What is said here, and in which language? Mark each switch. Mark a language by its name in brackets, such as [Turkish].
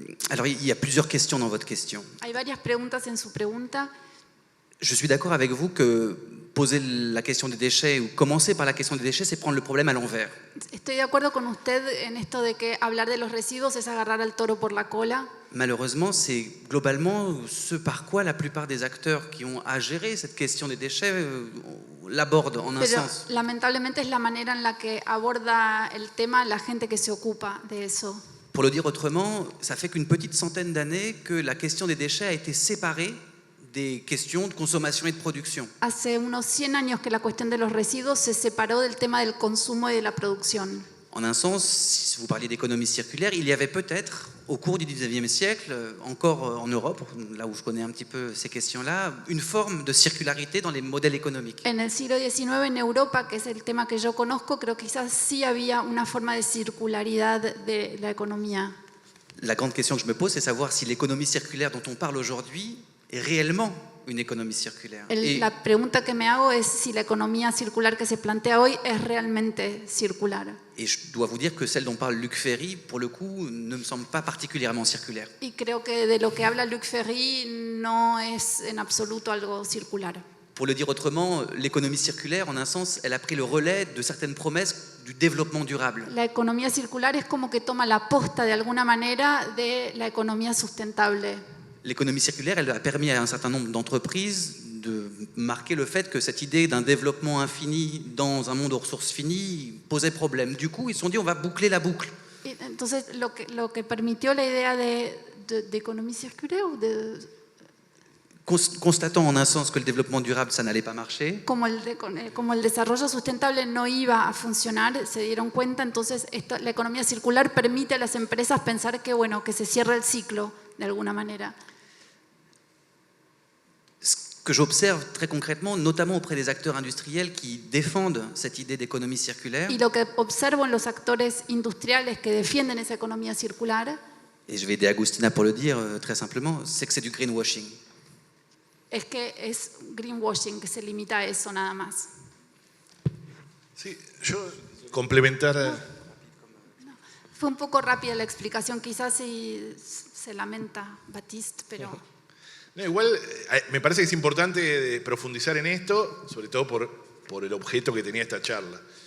[French] Alors, il y a plusieurs questions dans votre question. [Spanish] Hay varias preguntas en su pregunta. [French] Je suis d'accord avec vous que poser la question des déchets ou commencer par la question des déchets, c'est prendre le problème à l'envers. [Spanish] Estoy de acuerdo con usted en esto de que hablar de los residuos es agarrar al toro por la cola. [French] Malheureusement, c'est globalement ce par quoi la plupart des acteurs qui ont à gérer cette question des déchets l'abordent en un [Spanish] Pero [French] sens. [Spanish] lamentablemente es la manera en la que aborda el tema la gente que se ocupa de eso. [French] Pour le dire autrement, ça fait qu'une petite centaine d'années que la question des déchets a été séparée des questions de consommation et de production. [Spanish] Hace unos 100 años que la cuestión de los residuos se separó del tema del consumo y de la producción. [French] En un sens, si vous parliez d'économie circulaire, il y avait peut-être, au cours du 19e siècle, encore en Europe, là où je connais un petit peu ces questions-là, une forme de circularité dans les modèles économiques. [Spanish] En el siglo XIX en Europa, que es el tema que yo conozco, creo que quizás sí había una forma de circularidad de la economía. [French] La grande question que je me pose, c'est savoir si l'économie circulaire dont on parle aujourd'hui est réellement une économie circulaire. [Spanish] La pregunta que me hago es si la economía circular que se plantea hoy es realmente circular. [French] Et je dois vous dire que celle dont parle Luc Ferry, pour le coup, ne me semble pas particulièrement circulaire. [Spanish] Y creo que de lo que habla Luc Ferry no es en absoluto algo circular. [French] Pour le dire autrement, l'économie circulaire, en un sens, elle a pris le relais de certaines promesses du développement durable. [Spanish] La economía circular es como que toma la posta de alguna manera de la economía sustentable. [French] L'économie circulaire, elle a permis à un certain nombre d'entreprises de marquer le fait que cette idée d'un développement infini dans un monde aux ressources finies posait problème. Du coup, ils se sont dit, on va boucler la boucle. [Spanish] Y entonces, lo que permitió la idea de economía circular, o de, [French] Constatant en un sens que le développement durable, ça n'allait pas marcher, [Spanish] como el desarrollo sustentable no iba a funcionar, se dieron cuenta, entonces la economía circular permite a las empresas pensar que, bueno, que se cierra el ciclo de alguna manera. [French] ce que j'observe très concrètement, notamment auprès des acteurs industriels qui défendent cette idée d'économie circulaire, [Spanish] Y lo que observo en los actores industriales que defienden esa economía circular, [French] et je vais aider Agustina pour le dire très simplement, c'est que c'est du greenwashing. [Spanish] es que es greenwashing, que se limita a eso nada más. Sí, yo complementar... Fue un poco rápida la explicación, quizás si se lamenta Baptiste, pero... No, igual me parece que es importante profundizar en esto, sobre todo por el objeto que tenía esta charla.